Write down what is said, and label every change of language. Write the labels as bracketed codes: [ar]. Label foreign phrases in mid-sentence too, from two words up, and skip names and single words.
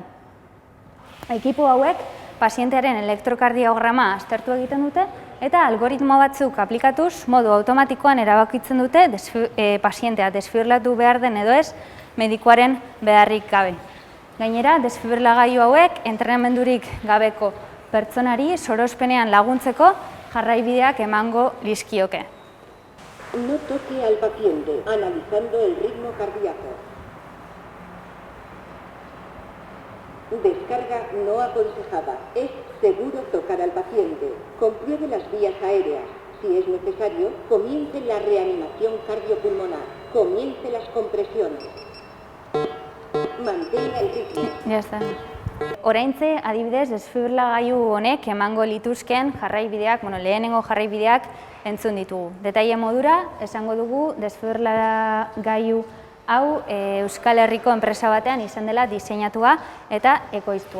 [eu] Ekipo hauek pazientearen elektrokardiograma aztertu egiten dute eta algoritmo batzuk aplikatuz modu automatikoan erabakitzen dute pazientea desfibrilatu behar den edo ez medikuaren beharrik gabe. Gainera, desfibrilagailu hauek entrenamendurik gabeko pertsonari sorospenean laguntzeko jarraibideak emango lizkioke. [es] No toque al paciente, analizando el ritmo cardíaco. Descarga no aconsejada. Es seguro tocar al paciente. Compruebe las vías aéreas. Si es necesario, comience la reanimación cardiopulmonar. Comience las compresiones. Mantenga el ritmo. Ya está. [eu] Oraintze, adibidez, desfibrilagailu honek emango lituzken jarraibideak, lehenengo jarraibideak entzun ditugu. Detaile modura, esango dugu desfibrilagailu hau Euskal Herriko enpresa batean izan dela diseinatua eta ekoiztua.